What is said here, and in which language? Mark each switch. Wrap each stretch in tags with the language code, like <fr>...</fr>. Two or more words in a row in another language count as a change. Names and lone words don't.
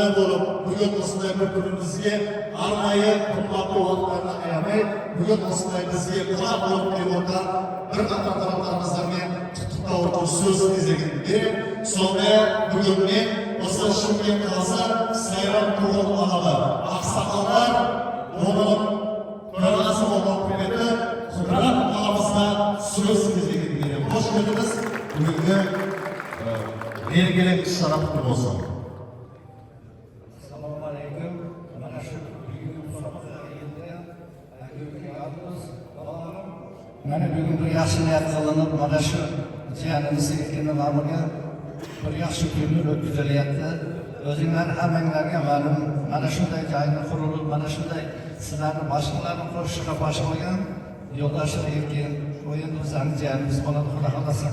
<kk>болып, бүгін осындай бір күнімізге арнайы қымбатты уақыттарды аямай, бүгін осындай бізге қонақ болып келіп отырған бір қатар тараптарымыздармен құттықтау сөз кезегінде, сондай-ақ бүгін мен осы Шымкент қаласы Сайрам Тұрғын алабы ақсақалдар оның төрағасы болған құрметті Құдырат ағамызға сөз кезегінде қош келдіңіз. Бүгінгі мерекелік шара құтты болсын. Ассалаумағалейкум.</kk> <uz>Mana shu bugungi musobaqaga mana bugungi yaxshi niyat qilinib, mana shu jiyanimiz Erkin nomiga bir yaxshi kunlar o'tkazilyapti. O'zinglar hammanglarga ma'lum, mana shunday joyni qurilib, mana shunday sizlarni boshqalarni qo'shishga boshlagan Yo'ldoshev Erkin o'yin bizning jiyanimiz bo'ladi, xudo xolasa.</uz>